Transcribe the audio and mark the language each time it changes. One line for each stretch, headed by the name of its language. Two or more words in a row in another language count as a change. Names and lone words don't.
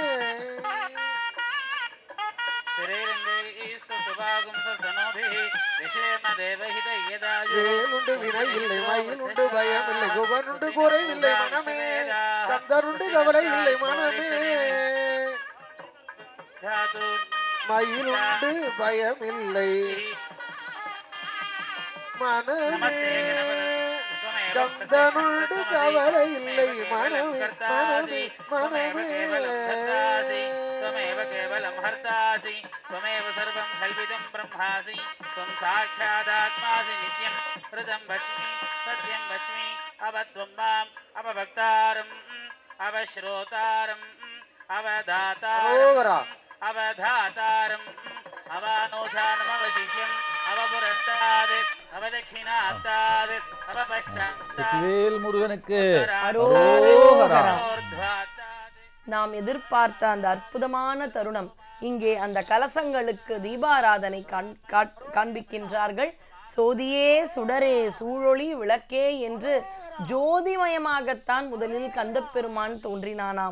Tamil: வேலுண்டு வினை இல்லை, மயிலுண்டு பயம் இல்லை, குவனுண்டு குறைவில்லை, மனமே கந்தனுண்டு கவலை இல்லை, மனமே மயிலுண்டு பயமில்லை, மனமே கந்தனுண்டு கவலை இல்லை, மனமே மனமே மனமே.
Sanskrit: त्वमेव केवलं हर्तासि, त्वमेव सर्वं कल्पितं ब्रह्मासि, त्वं साक्षादात्मासि नित्यं हृदं वच्मि सत्यं वच्मि. अवत्वं माम् अपभक्तारम् अवश्रोतारम् अवधातारम् अवधातारम् अवानोधानमवशिष्यम् अवपुरस्ताद् अवदक्षिणास्ताद् अवपश्चात्.
Tamil: வெற்றிவேல் முருகனுக்கு அரோகரா. நாம் எதிர்பார்த்த அந்த அற்புதமான தருணம் இங்கே அந்த கலசங்களுக்கு தீபாராதனை காண்பிக்கின்றார்கள். சோதியே சுடரே சூழொளி விளக்கே என்று ஜோதிமயமாகத்தான் முதலில் கந்தப்பெருமான் தோன்றினானாம்.